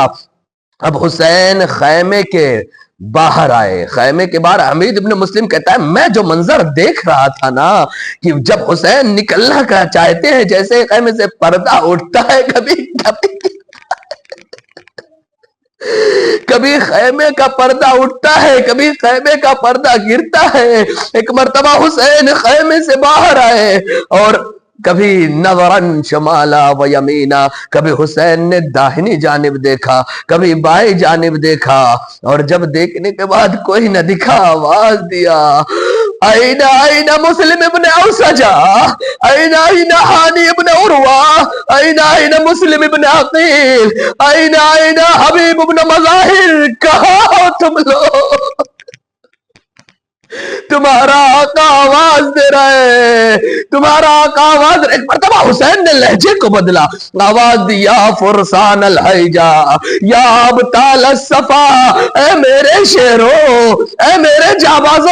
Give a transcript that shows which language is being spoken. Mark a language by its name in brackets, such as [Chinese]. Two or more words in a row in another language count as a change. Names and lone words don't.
[Urdu] اب حسین خیمے کے باہر آئے، خیمے کے باہر حمید ابن مسلم کہتا ہے میں جو منظر دیکھ رہا تھا نا کہ جب حسین نکلنا کا چاہتے ہیں جیسے خیمے سے پردہ اٹھتا ہے، کبھی خیمے کا پردہ اٹھتا ہے، کبھی خیمے کا پردہ گرتا ہے۔ ایک مرتبہ حسین خیمے سے باہر آئے اور کبھی [Arabic] نظرن شمالا و یمینا، [Urdu] کبھی حسین نے داہنی جانب دیکھا، کبھی بائیں جانب دیکھا، اور جب دیکھنے کے بعد کوئی نہ دکھا آواز دیا، [Arabic] این این مسلم ابن اوسجا، این این حانی ابن عروہ، این این مسلم ابن عقیل، این این حبیب ابن مظاہر، [Urdu] کہاں ہو تم لوگ؟ تمہارا آقا آواز دے رہے، تمہارا آقا آواز دے رہے۔ ایک مرتبہ حسین نے لہجے کو بدلا، آواز دی، [Arabic] یا فرسان الحیجہ، یا ابطال الصفا، [Urdu] اے میرے شیرو، اے میرے جابازو۔